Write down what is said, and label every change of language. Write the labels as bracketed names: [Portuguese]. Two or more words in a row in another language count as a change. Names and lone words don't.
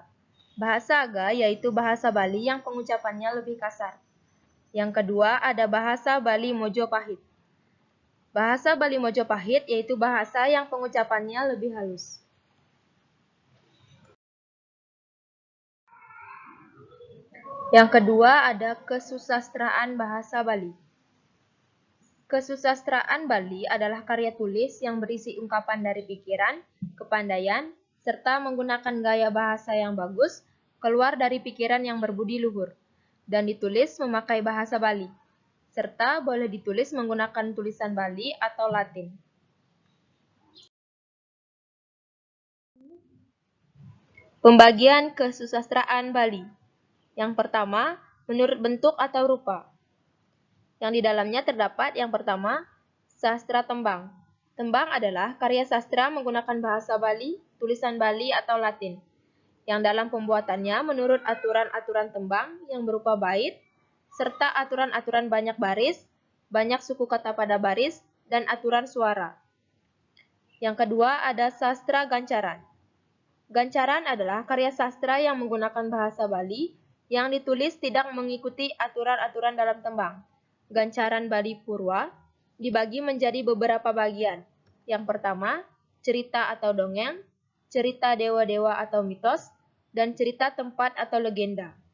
[Indonesian] Bahasa Aga yaitu bahasa Bali yang pengucapannya lebih kasar. Yang kedua ada bahasa Bali Mojopahit. Bahasa Bali Mojopahit yaitu bahasa yang pengucapannya lebih halus. Yang kedua ada kesusastraan bahasa Bali. Kesusastraan Bali adalah karya tulis yang berisi ungkapan dari pikiran, kepandaian, serta menggunakan gaya bahasa yang bagus, keluar dari pikiran yang berbudi luhur, dan ditulis memakai bahasa Bali, serta boleh ditulis menggunakan tulisan Bali atau Latin. Pembagian kesusastraan Bali. Yang pertama, menurut bentuk atau rupa. Yang di dalamnya terdapat yang pertama, sastra tembang. Tembang adalah karya sastra menggunakan bahasa Bali, tulisan Bali atau Latin, yang dalam pembuatannya menurut aturan-aturan tembang yang berupa bait, serta aturan-aturan banyak baris, banyak suku kata pada baris, dan aturan suara. Yang kedua ada sastra gancaran. Gancaran adalah karya sastra yang menggunakan bahasa Bali yang ditulis tidak mengikuti aturan-aturan dalam tembang. Gancaran Bali Purwa dibagi menjadi beberapa bagian. Yang pertama, cerita atau dongeng, cerita dewa-dewa atau mitos, dan cerita tempat atau legenda.